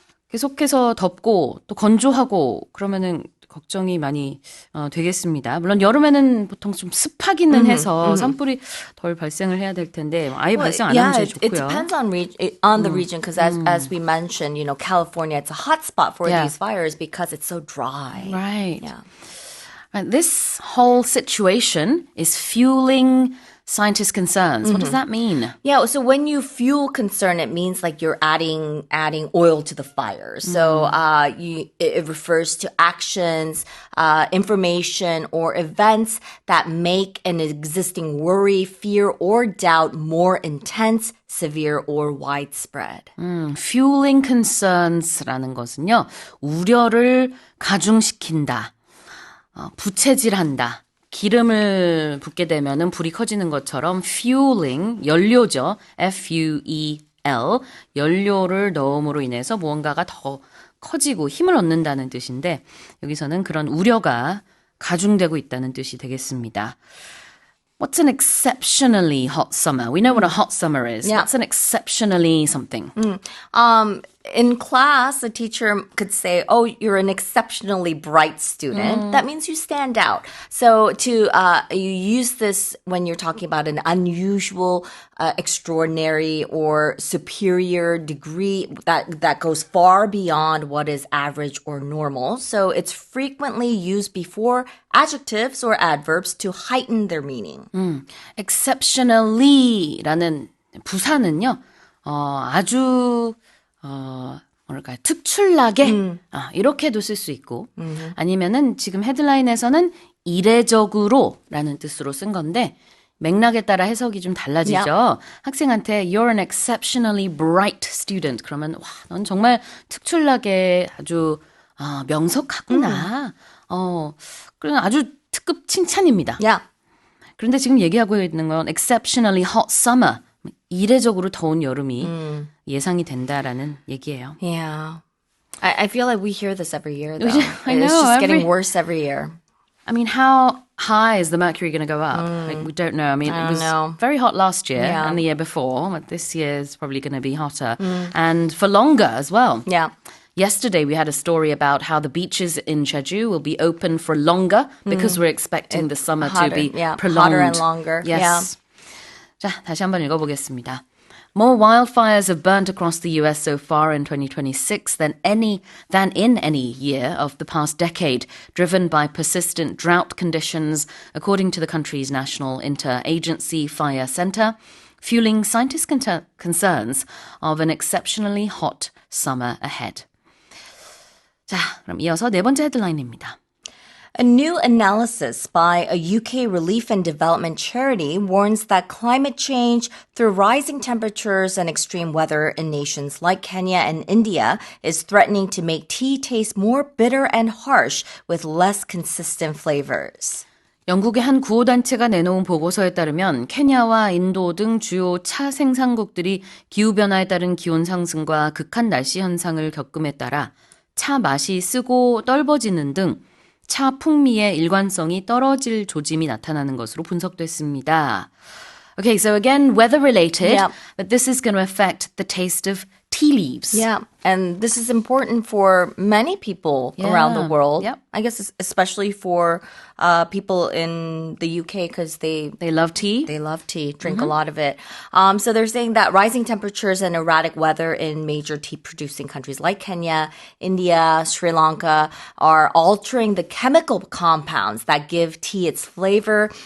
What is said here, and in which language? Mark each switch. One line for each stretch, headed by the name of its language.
Korean: 계속해서 덥고 또 건조하고 그러면은 걱정이 많이 되겠습니다. 물론 여름에는 보통 좀 습하기는 해서 산불이 덜 발생을 해야 될 텐데 아예 발생 안 하면 제일 좋고요.
English: It depends on the region because as we mentioned, California, it's a hot spot for these fires because it's so dry. Right. Yeah. This whole situation is fueling scientists' concerns. What does that mean? Yeah, so when you fuel concern, it means like you're adding oil to the fire. So it refers to actions, information, or events that make an existing worry, fear, or doubt more intense, severe, or widespread. Fueling concerns
Korean: 라는 것은요, 우려를 가중시킨다, 부채질한다. 기름을 붓게 되면은 불이 커지는 것처럼 fueling, 연료죠. F-U-E-L, 연료를 넣음으로 인해서 무언가가 더 커지고 힘을 얻는다는 뜻인데 여기서는 그런 우려가 가중되고 있다는 뜻이 되겠습니다.
English: What's an exceptionally hot summer? We know what a hot summer is. Yeah. What's an exceptionally something? In class, a teacher could say, "Oh, you're an exceptionally bright student." That means you stand out. So you use this when you're talking about an unusual, extraordinary, or superior degree that goes far beyond what is average or normal. So it's frequently used before adjectives or adverbs to heighten their meaning.
Korean: exceptionally라는 부사는요, 아주 뭐랄까요, 특출나게 이렇게도 쓸 수 있고 아니면은 지금 헤드라인에서는 이례적으로라는 뜻으로 쓴 건데 맥락에 따라 해석이 좀 달라지죠. 학생한테
English: You're an exceptionally bright student.
Korean: 그러면 와, 넌 정말 특출나게 아주 명석하구나. 그런 아주 특급 칭찬입니다.
English: Yeah.
Korean: 그런데 지금 얘기하고 있는 건
English: exceptionally hot summer.
Korean: 이례적으로 더운 여름이 예상이 된다라는 얘기예요.
English: Yeah. I feel like we hear this every year, though. I know, It's just getting worse every year. I mean, how high is the mercury going to go up? Like, we don't know. I mean, it was very hot last year and the year before, but this year is probably going to be hotter and for longer as well. Yeah. Yesterday, we had a story about how the beaches in Jeju will be open for longer because we're expecting the summer to be prolonged. Hotter and longer. Yes. Yeah.
Korean: 자, 다시 한번 읽어보겠습니다.
English: More wildfires have burnt across the US so far in 2026 than in any year of the past decade, driven by persistent drought conditions, according to the country's National Interagency Fire Center, fueling scientists' concerns of an exceptionally hot summer ahead.
Korean: 자, 그럼 이어서 네 번째 헤드라인입니다.
English: A new analysis by a UK relief and development charity warns that climate change through rising temperatures and extreme weather in nations like Kenya and India is threatening to make tea taste more bitter and harsh with less consistent flavors.
Korean: 영국의 한 구호단체가 내놓은 보고서에 따르면 케냐와 인도 등 주요 차 생산국들이 기후변화에 따른 기온 상승과 극한 날씨 현상을 겪음에 따라 차 맛이 쓰고 떫어지는 등 차 풍미의 일관성이 떨어질 조짐이 나타나는 것으로 분석됐습니다.
English: Okay, so again, weather related, Yeah. but this is going to affect the taste of tea leaves. Yeah, and this is important for many people around the world. Yep. I guess especially for people in the UK because They love tea. they love tea, drink a lot of it. So they're saying that rising temperatures and erratic weather in major tea-producing countries like Kenya, India, Sri Lanka are altering the chemical compounds that give tea its flavor.